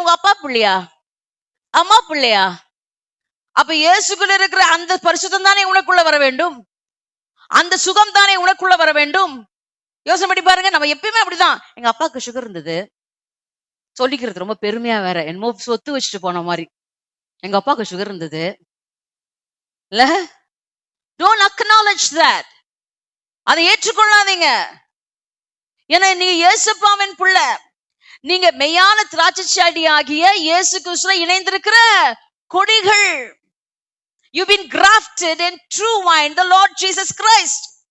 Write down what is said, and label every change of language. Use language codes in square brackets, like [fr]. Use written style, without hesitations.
[ta] உங்க அப்பா பிள்ளையா, அம்மா பிள்ளையா? அப்ப இயேசுக்குள்ள இருக்கிற அந்த பரிசுத்தம் தானே உனக்குள்ள வர வேண்டும். அந்த சுகம் தானே உனக்குள்ள வர வேண்டும். யோசனை பண்ணி பாருங்க. நம்ம எப்பயுமே அப்படிதான். எங்க அப்பாவுக்கு சுகர் இருந்தது சொல்லிக்கிறது ரொம்ப பெருமையா வேற, என்னமோ சொத்து வச்சுட்டு போன மாதிரி. எங்க அப்பாவுக்கு சுகர் இருந்தது. இல்ல, [en] don't acknowledge that. [ta] அதை ஏற்றுக்கொள்ளாதீங்க. ஏன்னா நீங்க இயேசுப்பாவின் பிள்ளை. நீங்க மெய்யான திராட்சை செடி ஆகிய இயேசு கிறிஸ்துவை இணைந்திருக்கிற கொடிகள். [en] You've been grafted in true vine, the Lord Jesus Christ.